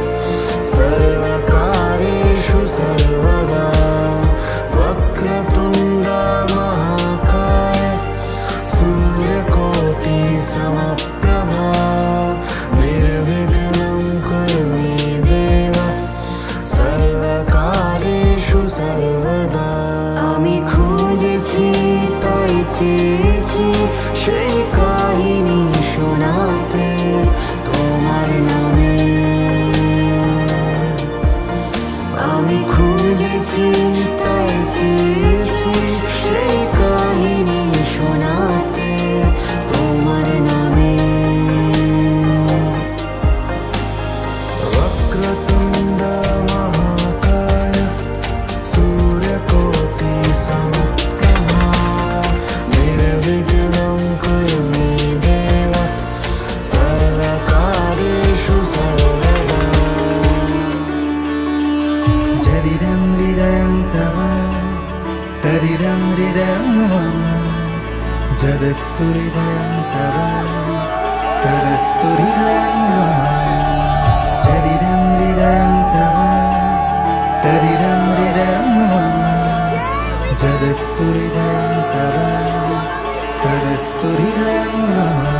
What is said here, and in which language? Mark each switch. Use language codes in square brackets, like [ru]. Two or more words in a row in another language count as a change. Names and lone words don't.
[sa] सर्वकार्येषु सर्वदा वक्रतुंड महाकाय सूर्यकोटि समप्रभा निर्विघ्नं कुरु मे देव सर्वकार्येषु सर्वदा [bn] আমি খুঁজেছি তাই চেয়েছি সেই কাহিনী শোনাতে তোমার নামে আমি খুঁজেছি তাই চেয়েছি সেই কাহিনী শোনাতে তোমার নামে [sa] वक्रतुंड महाकाय सूर्यकोटि समप्रभा निर्विघ्नं कुरु मे देव सर्वकार्येषु सर्वदा जदिदं हृदयं तव तदिदं हृदयं मम जदस्तु हृदयं तव तदस्तु हृदयं मम जदिदं हृदयं तव तदिदं हृदयं मम जदस्तु हृदयं तव तदस्तु हृदयं मम